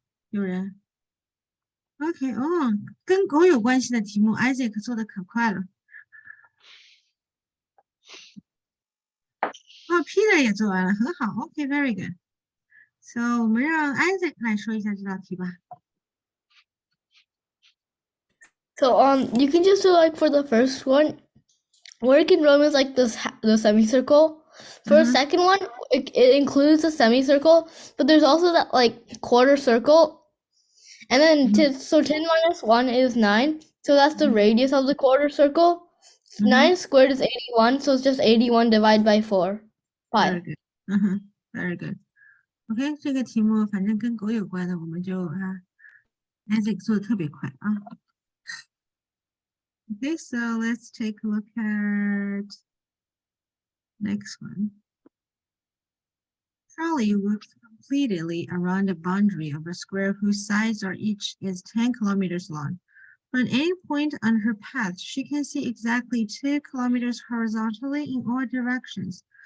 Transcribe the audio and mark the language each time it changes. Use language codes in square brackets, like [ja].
[zh] 有人 ？OK， 哦，跟狗有关系的题目 ，Isaac 做的可快了。哦 ，Peter 也做完了，很好。 [en] OK，very good。 [zh] So 我们让 Isaac 来说一下这道题吧。 [en] So you can just do like for the first one, work in Rome is like this the semicircle. For the second one, it includes a semicircle, but there's also that like quarter circle. And then so 10 minus 1 is 9. So that's the radius of the quarter circle. 9 squared is 81, so it's just 81 divided by 4. Pi. Very good. Very good. [zh] OK， 这个题目反正跟狗有关的，我们就Isaac 做的特别快啊。 [en] Okay, so let's take a look at next one. Charlie looks completely around the boundary of a square whose sides are each is 10 kilometers long. From any point on her path, she can see exactly 2 kilometers horizontally in all directions.